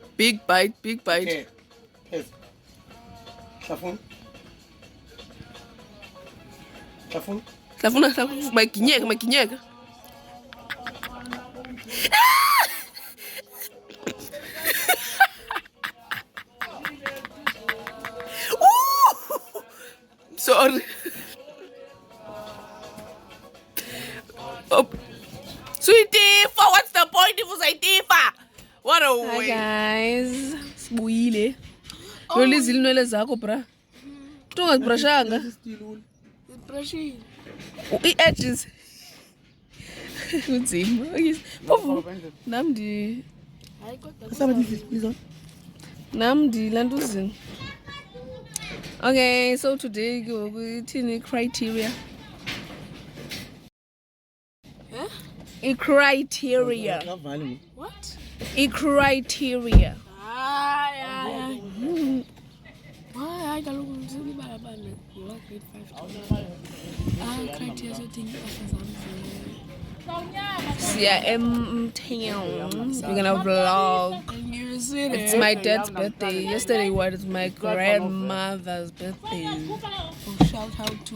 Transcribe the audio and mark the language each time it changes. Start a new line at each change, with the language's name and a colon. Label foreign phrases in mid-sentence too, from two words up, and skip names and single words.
English: Big bite, big bite. Okay. Yes.
Xhosa: Hlafuna. Hlafuna. Hlafuna, hlafuna. Maginyeka, maginyeka.
English: Sorry. Oh. Sweetie, what's the point if it's a tifa? What a way. Hi guys.
Xhosa: Sibuyile. Lo Lizile inwele zakho bra. Ungazibrushanga.
English: Brushing.
Xhosa: I-edges. Kunzima. Phofu. Namdi. Hayi kodwa Namdi landuzini.
English: Okay, so today we criteria. Huh? A criteria. What? A criteria.
Xhosa: Hayi. Hayi kaloku ngizibala bana.
English: You are grade 5. Criteria setting Yeah, we're gonna vlog. It's my dad's birthday. Yesterday was my grandmother's birthday. Shout out to